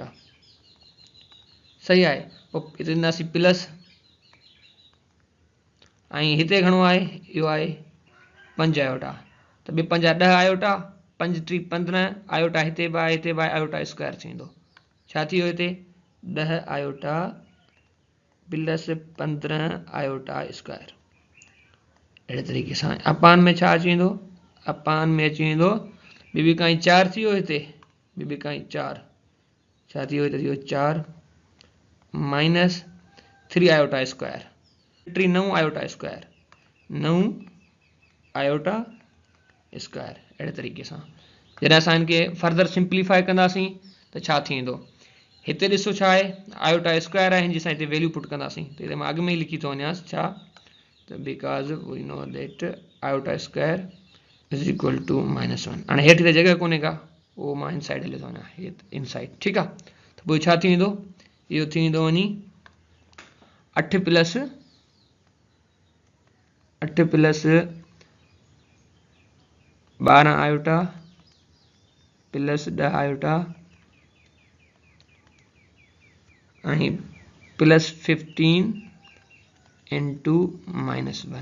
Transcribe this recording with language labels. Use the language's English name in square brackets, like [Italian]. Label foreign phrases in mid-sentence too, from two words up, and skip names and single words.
[Sindhi] सही आहे। पोइ हिते ॾींदासीं प्लस ऐं हिते घणो आहे, इहो आहे 5 आयोटा, त 2 5 10 आयोटा, 5 3 15 आयोटा, हिते बि आहे, हिते बि आहे, [English] iota square [Sindhi] थींदो। छा थी वियो हिते 10 [English] iota plus 15 iota square. [Sindhi] अहिड़े तरीक़े सां अपान में छा अची वेंदो, अपान में अची वेंदो ॿी काई 4 थी वियो, हिते ॿी काई 4 छा थी वियो, हिते थी वियो 4 [English] minus 3 iota square, 9 iota square, 9 iota square. [Sindhi] अहिड़े तरीक़े सां जॾहिं असां इनखे [English] further simplify [Sindhi] कंदासीं त छा थींदो, हिते ॾिसो छा आहे, आयोटा स्क्वायर आहे, हिन जी असां हिते वैल्यू पुट कंदासीं, त हिते मां अॻु में ई लिखी थो वञासि छा, त [English] because we know that iota square is equal to -1. [Sindhi] हाणे हेठि ते जॻह कोन्हे का, उहो मां इन साइड हली थो वञा, इन साइड, ठीकु आहे। त पोइ छा थी वेंदो, इहो थी वेंदो वञी 8 प्लस 12 [English] iota plus 10 iota [Sindhi] ऐं [English] plus 15 into -1.